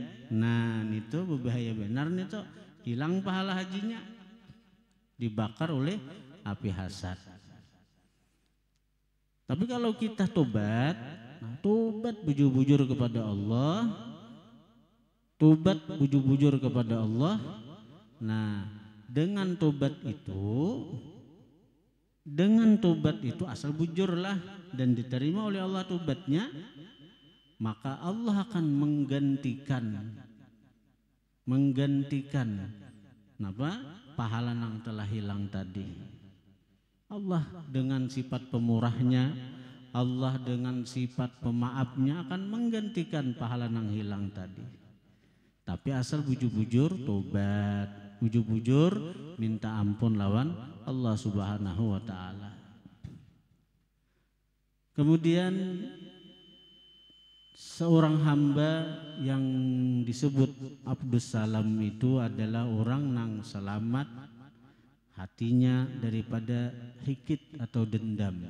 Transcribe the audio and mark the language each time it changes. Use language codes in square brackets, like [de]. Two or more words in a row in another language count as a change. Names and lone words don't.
[id] Nah itu berbahaya benar nih tuh, hilang pahala hajinya, dibakar oleh api hasad. Tapi kalau kita tobat, tobat bujur-bujur kepada Allah, tobat bujur-bujur kepada Allah. Nah dengan tobat itu asal bujurlah dan diterima oleh Allah tobatnya, maka Allah akan menggantikan pahala yang telah hilang tadi. Allah dengan sifat pemurahnya, Allah dengan sifat pemaafnya akan menggantikan pahala yang hilang tadi. Tapi asal bujur-bujur tobat, bujur-bujur minta ampun lawan Allah [ar] سبحانه وتعالى. [id] Kemudian seorang hamba yang disebut Abdus Salam itu adalah orang yang selamat hatinya daripada hikit atau dendam.